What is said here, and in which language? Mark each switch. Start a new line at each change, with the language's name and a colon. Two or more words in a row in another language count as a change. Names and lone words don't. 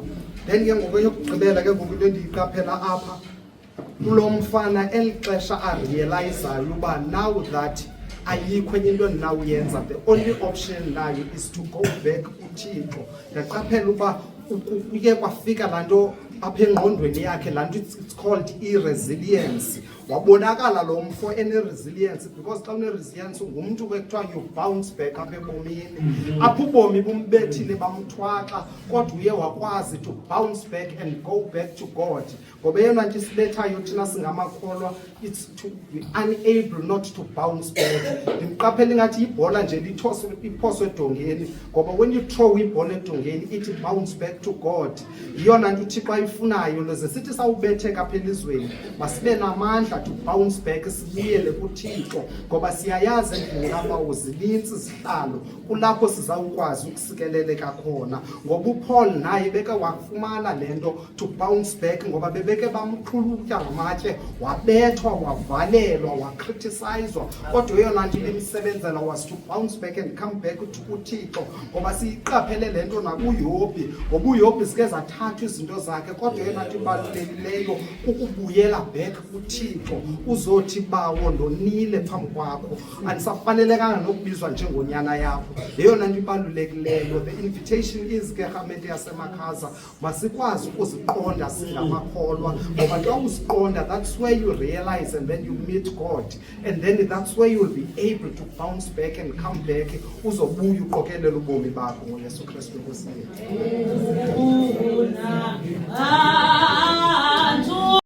Xhosa: Then ke ngoku yokugqibela ke ngoku into endiyiqaphela apha kulo mfana, eli xesha arealizayo uba
English: now that
Xhosa: ayikho enye into endinawuyenza,
English: the only option nayo is to go back kuThixo.
Xhosa: Ndaqaphela uba uye kwafika laa nto apha engqondweni yakhe, laa nto
English: it's called
Xhosa: i-resilience. Wabonakala lo mfo ene-resilience, because xa une-resilience ngumntu ke kuthiwa
English: you bounce back
Xhosa: apha ebomini. Apha ubomi bumbethile bamthwaxa, kodwa uye wakwazi
English: to bounce back and go back to God.
Xhosa: Ngoba eyona nto isibethayo thina singamakholwa,
English: it's to be unable not to bounce back.
Xhosa: Ndimqaphela ingathi ibhola nje iphoswe edongeni, ngoba
English: when you throw
Xhosa: ibhola edongeni
English: it bounce back to God.
Xhosa: Yiyona nto uThixo ayifunayo, loze sithi sawubetheka apha elizweni masibe namandla
English: to bounce back,
Xhosa: sibuyele kuThixo, ngoba siyayazi endlini kaBawo zinintsi izihlalo kulapho sizawukwazi ukusikeleleka khona. Ngoba uPaul naye beke wafumana le nto
English: to bounce back,
Xhosa: ngoba bebeke bamqhulutya ngamatye, wabethwa kuthiwa wavalelwa, wakritisayizwa, kodwa eyona nto ibimsebenzela
English: was to bounce back and come back
Xhosa: kuThixo. Ngoba siyiqaphele le nto nakuYobhi, ngoba uYobhi zike zathathwa izinto zakhe, kodwa eyona nto ibalulekileyo kukubuyela back kuThixo, uzothi bawo ndonile phambi kwakho, andisafanelekanga nokubizwa njengonyana yakho. Yeyona nto ibalulekileyo.
English: The invitation is
Xhosa: ke rhamente yaseMakhaza, masikwazi ukuziqonda singamakholwa, ngoba xa uziqonda,
English: that's where you realize and then you meet God, and then that's where you'll be able to bounce back and come back,
Xhosa: uzobuya uqokelela ubomi bakho ngoYesu Kristu Nkosi yethu.